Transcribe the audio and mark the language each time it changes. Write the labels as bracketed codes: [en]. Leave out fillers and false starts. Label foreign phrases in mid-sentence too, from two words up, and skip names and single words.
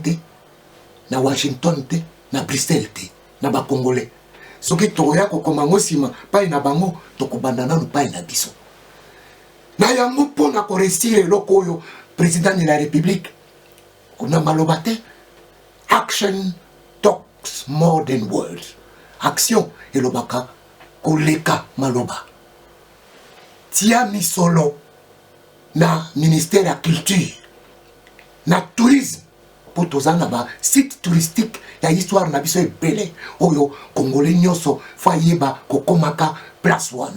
[ln] te na Washington te na Bruxelles te na bakongolais soki tokoya kokoma ngo nsima pai na bango tokobanda nanu pai na biso na yango mpona koresire eloko oyo [fr] président de la république [ln] kuna maloba te [en] action talks more than words [ln] action elobaka koleka maloba. Tia misolo na ministère ya culture na [fr] tourisme pour [ln] tozana ba [fr] site touristique [ln] ya histoire na biso ebele oyo congolais nyonso fa yeba kokomaka place wana.